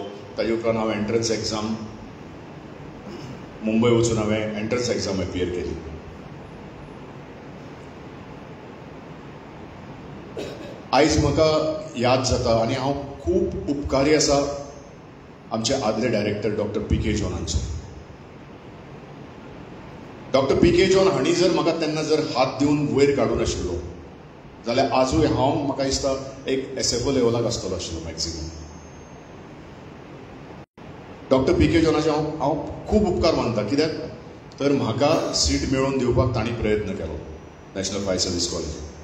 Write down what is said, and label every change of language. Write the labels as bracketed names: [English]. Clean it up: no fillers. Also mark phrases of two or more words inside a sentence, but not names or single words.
[Konkani] ताजे उपरांत हांव [English] entrance exam [Konkani] मुंबय वचून हांवें [English] entrance exam appear [Konkani] केली. आयज म्हाका याद जाता आनी हांव खूब उपकारी आसा आमचे आदले डायरेक्टर डॉक्टर पी.के. जॉनांचो. डॉक्टर पी.के. जॉन हांणी जर म्हाका तेन्ना जर हात दिवन वयर काडून आशिल्लो जाल्यार आजूय हांव म्हाका दिसता एक एसएफओ लेवलाक आसतलो आशिल्लो मॅक्सिमम. डॉक्टर पी.के. जॉनाचे हांव खूब उपकार मानता, कित्याक तर म्हाका सीट मेळोवन दिवपाक तांणी प्रयत्न केलो नॅशनल फायर सर्वीस कॉलेजींत.